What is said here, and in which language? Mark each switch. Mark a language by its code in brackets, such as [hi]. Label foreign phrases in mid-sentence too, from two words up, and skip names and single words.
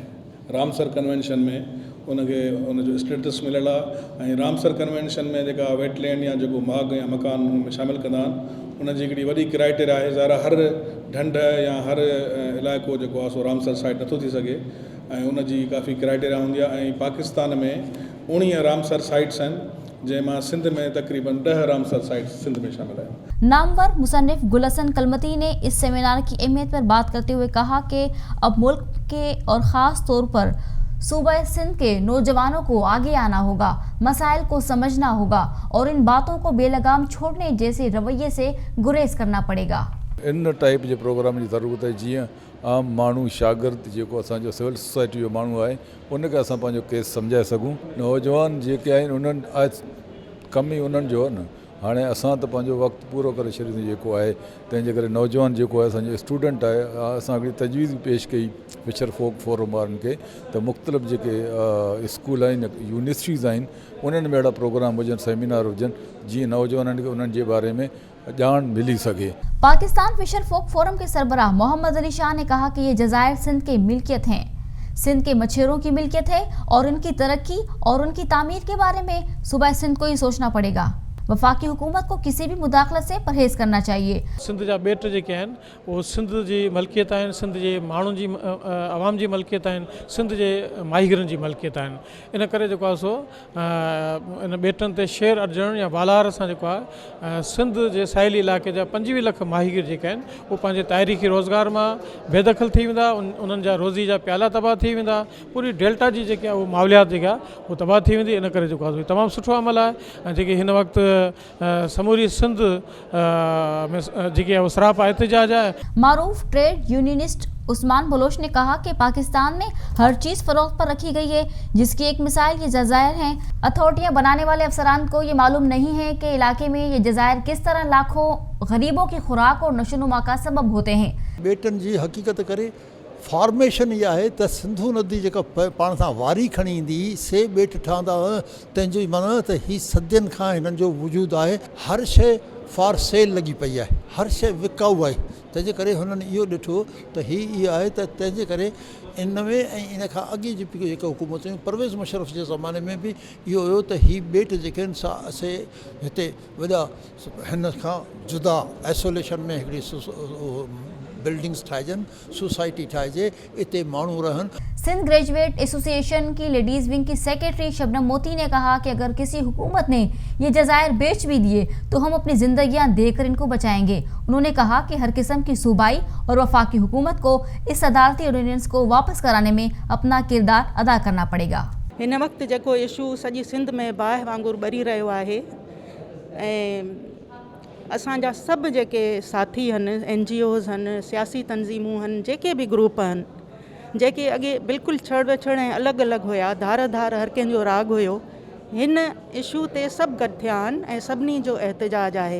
[sd] रामसर कन्वेंशन में उनखे उनजो स्टेटस मिलियल आहे ऐं रामसर कन्वेंशन में जेका वेटलैंड या जेको माग या मकान में शामिलु कंदा आहिनि, उनजी हिकिड़ी वॾी क्राइटेरिया आहे। ज़ाहिर हर ढंढ या हर इलाइक़ो जेको आहे सो रामसर साइट नथो थी सघे ऐं उनजी काफ़ी क्राइटेरिया हूंदी आहे। ऐं पाकिस्तान में 19 रामसर साइट्स आहिनि, जंहिंमां सिंध में तकरीबन 10 रामसर साइट्स सिंध में शामिल है। [ur] نامور مصنف گل حسن کلمتی نے اس سیمینار کی اہمیت پر بات کرتے ہوئے کہا کہ اب ملک کے اور خاص طور پر صوبہ سندھ کے نوجوانوں کو آگے آنا ہوگا، مسائل کو سمجھنا ہوگا اور ان باتوں کو بےلگام چھوڑنے جیسے رویے سے گریز کرنا پڑے گا. [sd] इन टाइप जे प्रोग्राम जी ज़रूरत है, जीअं आम माण्हू शागिर्द जेको असांजो सिविल सोसाइटी जो माण्हू आहे उनखे असां पंहिंजो केस सम्झाए सघूं। नौजवान जेके आहिनि उन्हनि कम ई उन्हनि जो आहे न। हाणे असां त पंहिंजो वक़्तु पूरो करे छॾींदो जेको आहे, तंहिंजे करे नौजवान जेको आहे असांजो स्टूडेंट आहे, असां हिकिड़ी तजवीज़ पेश कई फिशर फोक फोरम वारनि खे त मुख़्तलिफ़ जेके स्कूल आहिनि, यूनिवर्सिटीज़ आहिनि, उन्हनि में अहिड़ा प्रोग्राम हुजनि, सेमिनार हुजनि, जीअं नौजवाननि खे उन्हनि जे बारे में ॼाण मिली सके। [ur] پاکستان فشر فوک فورم کے سربراہ محمد علی شاہ نے کہا کہ یہ جزائر سندھ کے ملکیت ہیں، سندھ کے مچھیروں کی ملکیت ہے اور ان کی ترقی اور ان کی تعمیر کے بارے میں صوبہ سندھ کو ہی سوچنا پڑے گا. وفاقی حکومت کو کسی بھی مداخلت سے پرہیز کرنا چاہیے. [sd] सिंध जा ॿेट जेके आहिनि उहो सिंध जी मलकियत आहिनि, सिंध जे माण्हुनि जी आवाम जी मलकियत आहिनि, सिंध जे माहीगरनि जी मलकियत आहिनि। इन करे जेको आहे सो इन ॿेटनि ते शेयर अर्जण या वालार सां जेको आहे सिंध जे साहिली इलाइक़े जा 25 लख माहीगिर जेके आहिनि उहे पंहिंजे तारीख़ी रोज़गार मां बेदख़ल थी वेंदा, उन्हनि जा रोज़ी जा प्याला तबाह थी वेंदा, पूरी डेल्टा जी जेकी आहे उहा माहौलियात जेका उहा तबाह थी वेंदी। इन करे जेको आहे तमामु सुठो अमल आहे ऐं जेके हिन वक़्तु समूरी सिंध में जेकी उसराप एहतजाज है। [ur] معروف ٹریڈ یونینسٹ عثمان بلوچ نے کہا کہ پاکستان میں ہر چیز فروخت پر رکھی گئی ہے، جس کی ایک مثال یہ جزائر ہیں. اتھارٹیاں بنانے والے افسران کو یہ معلوم نہیں ہے کہ علاقے میں یہ جزائر کس طرح لاکھوں غریبوں کی خوراک اور نشوونما کا سبب ہوتے ہیں. [sd] बेटन जी हक़ीक़त करे फॉर्मेशन इहा आहे त सिंधु नदी जेका पाण सां वारी खणी ईंदी से ॿेट ठहंदा तंहिंजो माना त हीअ सदियुनि खां हिननि जो वजूदु आहे। हर शइ [en] for sale [sd] लॻी पई आहे, हर शइ विकाऊ आहे। तंहिंजे करे हुननि इहो ॾिठो त इहो आहे त तंहिंजे करे इन में ऐं इन खां अॻे जी जेका हुकूमतूं परवेज़ मुशर्रफ जे ज़माने में बि इहो हुयो त हीअ ॿेट जेके आहिनि सा से हिते वॾा हिन खां जुदा आइसोलेशन में हिकिड़ी बिल्डिंग्स ठाहिजनि, सोसाइटी ठाहिजे, इते माण्हू रहनि। [ur] سندھ گریجویٹ ایسوسی ایشن کی لیڈیز ونگ کی سیکرٹری شبنم موتی نے کہا کہ اگر کسی حکومت نے یہ جزائر بیچ بھی دیے تو ہم اپنی زندگیاں دے کر ان کو بچائیں گے. انہوں نے کہا کہ ہر قسم کی صوبائی اور وفاقی حکومت کو اس عدالتی آرڈیننس کو واپس کرانے میں اپنا کردار ادا کرنا پڑے گا. [sd] हिन वक्त जेको इशू सॼी सिंध में बाहि वांगुरु ॿरी रहियो आहे ऐं असांजा सभु जेके साथी आहिनि, NGOs आहिनि, सियासी तंज़ीमूं आहिनि, जेके बि ग्रुप आहिनि जेके अॻे बिल्कुलु छड़ ऐं अलॻि अलॻि हुया, धार धार हर कंहिंजो राग हुयो, हिन इशू ते सभु गॾु थिया आहिनि ऐं सभिनी जो एहतजाज आहे।